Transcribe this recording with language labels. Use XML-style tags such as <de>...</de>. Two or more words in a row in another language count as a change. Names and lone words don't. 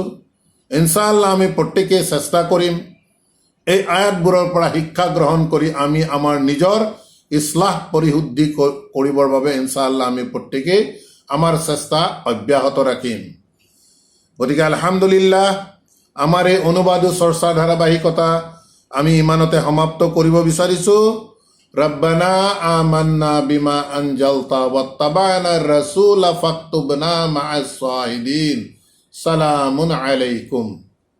<as>ইনশাআল্লাহ আমি প্ৰত্যেকেই চেষ্টা কৰিম এই আয়াতবোৰৰ পৰা শিক্ষা গ্ৰহণ কৰি আমি আমাৰ নিজৰ ইছলাহ পৰিশুদ্ধি কৰিবৰ বাবে ইনশাআল্লাহ আমি প্ৰত্যেকেই আমাৰ চেষ্টা অব্যাহত ৰাখিম। গতিকে আলহামদুলিল্লাহ, আমাৰ এই অনুবাদ চৰ্চা ধাৰাবাহিকতা আমি ইমানতে সমাপ্ত কৰিব বিচাৰিছোঁ।</as> <ar>ربنا آمنا بما أنزلت واتبعنا الرسول فاكتبنا مع الشاهدين. سلام عليكم.</ar>